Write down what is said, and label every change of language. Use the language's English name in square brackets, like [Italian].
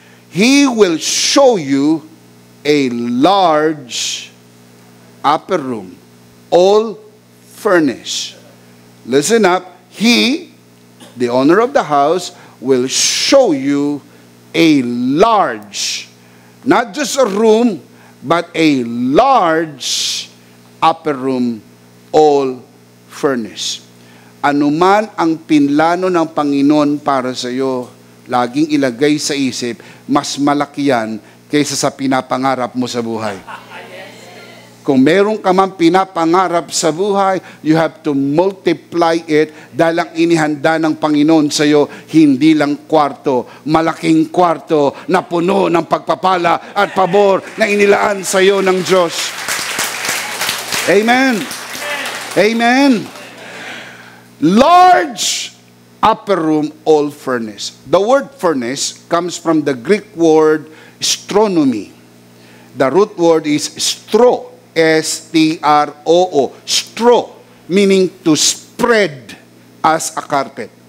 [English] He will show you a large upper room, all furnished. Listen up. He, the owner of the house, will show you a large, not just a room, but a large upper room, all furnished. [Filipino] Anuman ang pinlano ng Panginoon para sa iyo, laging ilagay sa isip, mas malaki yan kaysa sa pinapangarap mo sa buhay. Kung meron ka man pinapangarap sa buhay, [English] you have to multiply it [Filipino] dahil ang inihanda ng Panginoon sa iyo, hindi lang kwarto, malaking kwarto na puno ng pagpapala at pabor na inilaan sa iyo ng Diyos. [English] Amen. Amen. Large upper room, all furnished. The word furnace comes from the Greek word stronomy. The root word is stro. S-T-R-O-O. Straw, meaning to spread as a carpet.